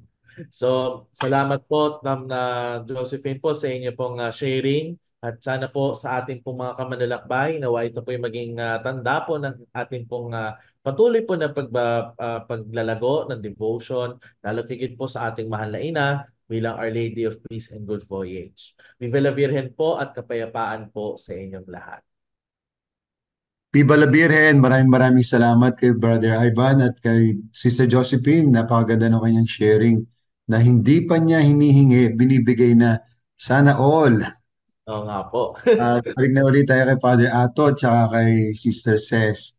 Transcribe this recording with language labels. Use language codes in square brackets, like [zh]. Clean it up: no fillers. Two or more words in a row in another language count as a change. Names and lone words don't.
[tl] So, salamat po, Ma'am na Josephine po sa inyo pong sharing at sana po sa ating pong mga kamanlalakbay nawa ito po yung maging tanda po ng ating pong patuloy po na paglalago ng devotion, lalo tigit po sa ating mahal na ina bilang Our Lady of Peace and Good Voyage. [es] Viva la Virgen [tl] po at kapayapaan po sa inyong lahat. [es] Viva la Virgen, [tl] maraming salamat kay Brother Ivan at kay Sister Josephine. Napakaganda ng kanyang sharing na hindi pa niya hinihingi, binibigay na. Sana all. Oo nga po. Balik na ulit tayo kay Father Ato at saka kay Sister Ces.